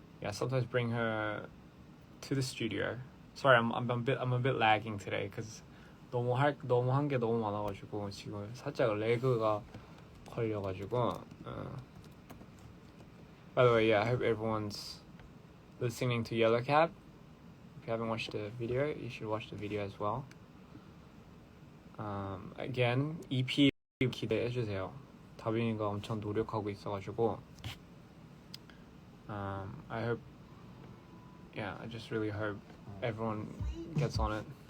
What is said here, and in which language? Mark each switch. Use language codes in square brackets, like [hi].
[en] Sometimes bring her to the studio. Sorry, I'm a bit lagging today because [ko] 너무 한 게 너무 많아가지고 지금 살짝 레그가 걸려가지고. [en] By the way, I hope everyone's listening to Yellow Cab. If you haven't watched the video, you should watch the video as well. Again, [ko] EP 기대해주세요. 다빈이가 엄청 노력하고 있어가지고. [en] I hope. Yeah, I just really hope everyone gets on it.